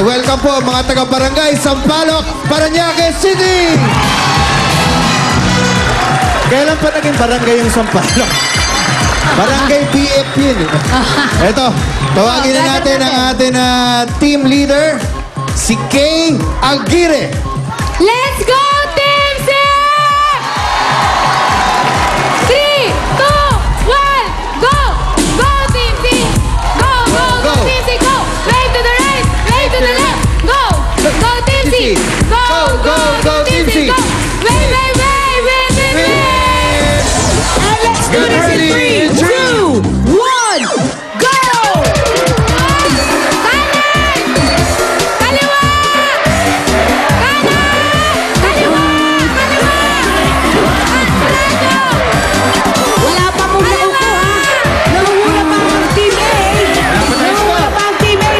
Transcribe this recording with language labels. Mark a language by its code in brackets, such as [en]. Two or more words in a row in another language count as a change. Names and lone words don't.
[tl] Welcome po mga taga-barangay Sampaloc, Parañaque City! Kailan pa naging barangay yung Sampaloc? Barangay BF yun. Ito, tawagin na natin ang ating team leader, si Kay Aguirre. [en] Let's go, Team C! 3, 2, 1, go! Go, Team C! Go, go, go, Go. Team C, go! Right to the right, right to the left, go! Go, Team C! Go, go, go, Team C, go! Wait, wait, wait, wait, wait, wait! And let's do Get this in ready. 3, 2, 1, go! [tl] Kanan! Kaliwa! Kanan! Kaliwa! Kaliwa! Wala pa mong nakuko, ha? Nangunguna pa ang Team A. Nangunguna pa ang Team A.